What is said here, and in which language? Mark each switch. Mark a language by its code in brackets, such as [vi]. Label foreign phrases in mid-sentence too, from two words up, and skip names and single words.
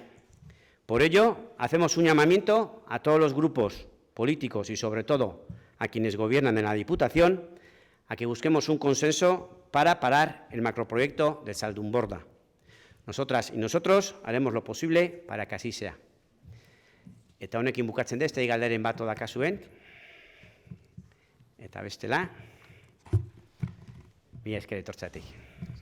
[es] Por ello, hacemos un llamamiento a todos los grupos políticos y, sobre todo, a quienes gobiernan en la Diputación, a que busquemos un consenso para parar el macroproyecto de Zaldunborda. Nosotras y nosotros haremos lo posible para que así sea. [eu] Eta honekin bukatzen deste galderen bat dakazuen. Eta bestela, mila esker etortzeatik.